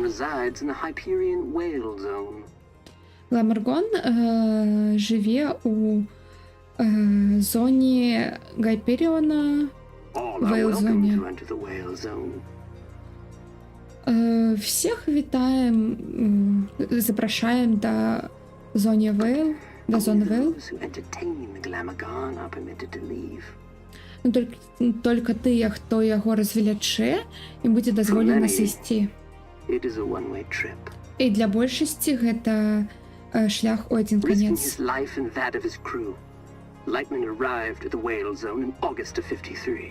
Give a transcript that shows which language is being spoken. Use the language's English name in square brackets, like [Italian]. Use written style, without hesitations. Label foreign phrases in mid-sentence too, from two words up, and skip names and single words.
[English] resides in the Hyperion Whale Zone. [Belarusian] Гламаргон жыве у зоне Гайперіона, [English] All are Whale welcome Zone. to enter the Whale Zone. [Belarusian] Всех вітаем, запрашаем да зоны Вейл, да зоны Вейл. [English] Those who entertain the Glamorgan are permitted to leave. [Belarusian] Толькі тыя, хто яго развелячэ, ім будзе дазволена сысці. [English] It is a one-way trip. [Belarusian] І для большасці гэта шлях у адзін [English] Risking [Belarusian] канец. [English] his life and that of his crew, Lightman arrived at the Whale Zone in August of 53.